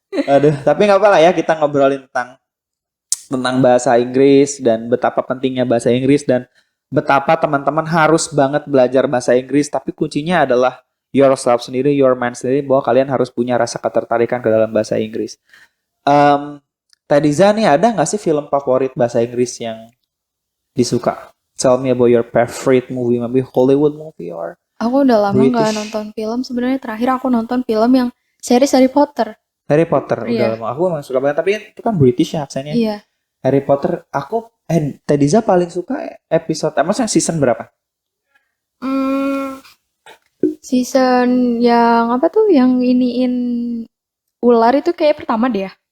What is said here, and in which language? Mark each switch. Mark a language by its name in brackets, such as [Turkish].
[Indonesian] Aduh, tapi nggak apa-apa lah ya kita ngobrolin tentang bahasa Inggris dan betapa pentingnya bahasa Inggris dan betapa teman-teman harus banget belajar bahasa Inggris, tapi kuncinya adalah yourself sendiri, your mind sendiri, bahwa kalian harus punya rasa ketertarikan ke dalam bahasa Inggris. Tadiza nih ada nggak sih film favorit bahasa Inggris yang disuka? [English] Tell me about your favorite movie, maybe Hollywood movie or [Indonesian] Aku udah lama [English] British. [Indonesian] nggak nonton film. Sebenarnya terakhir aku nonton film yang series Harry Potter. Harry Potter udah lama. Aku memang suka banget, tapi itu kan British ya aksennya. Iya. Harry Potter, aku Tediza paling suka episode, maksudnya season berapa? Season yang apa tuh? Yang iniin ular itu kayak pertama deh ya.